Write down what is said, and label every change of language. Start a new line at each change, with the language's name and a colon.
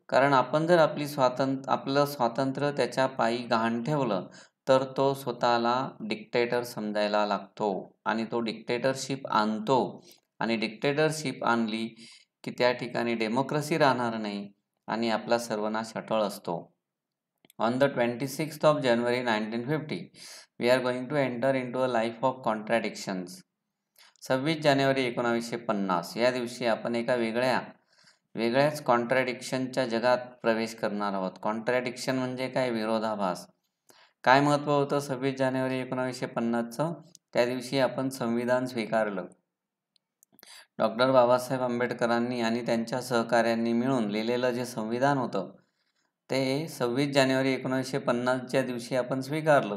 Marathi: कारण आपण जर आपलं स्वातंत्र्य त्याच्या पायी गहाण ठेवलं तर तो स्वतःला डिक्टेटर समजायला लागतो आणि तो डिक्टेटरशिप आणतो. आणि डिक्टेटरशिप आणली की त्या ठिकाणी डेमोक्रेसी राहणार नाही आणि आपला सर्वनाश अटळ असतो.
English: On the 26th of January 1950, we are going to enter into a life of contradictions.
Marathi: 26 जानेवारी 1950 या दिवशी आपण एका वेगळ्याच कॉन्ट्रॅडिक्शनच्या जगात प्रवेश करणार आहोत. कॉन्ट्रॅडिक्शन म्हणजे काय? विरोधाभास. काय महत्त्व होतं 26 जानेवारी 1950चं? त्या दिवशी आपण संविधान स्वीकारलं. डॉक्टर बाबासाहेब आंबेडकरांनी आणि त्यांच्या सहकाऱ्यांनी मिळून लिहिलेलं जे संविधान होतं ते 26 जानेवारी 1950च्या दिवशी आपण स्वीकारलं.